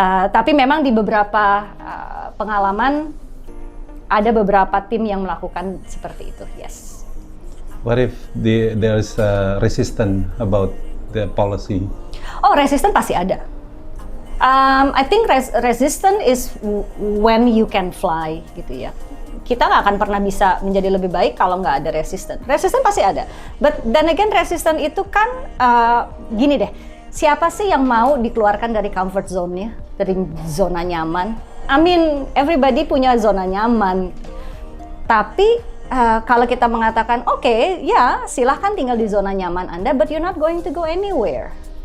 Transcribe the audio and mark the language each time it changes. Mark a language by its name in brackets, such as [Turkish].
[Indonesian] Tapi memang di beberapa pengalaman ada beberapa tim yang melakukan seperti itu. [English] Yes. What if there is resistance about the policy? [Indonesian] Oh, resistance pasti ada. [English] I think resistance is when you can fly, gitu ya. [Indonesian] Kita nggak akan pernah bisa menjadi lebih baik kalau nggak ada resistance. Resistance pasti ada. But then again, resistance itu kan gini deh. Siapa sih yang mau dikeluarkan dari comfort zone-nya, dari zona nyaman? I mean, everybody punya zona nyaman. Tapi kalau kita mengatakan, oke, ya silahkan tinggal di zona nyaman Anda, but you're not going to go anywhere.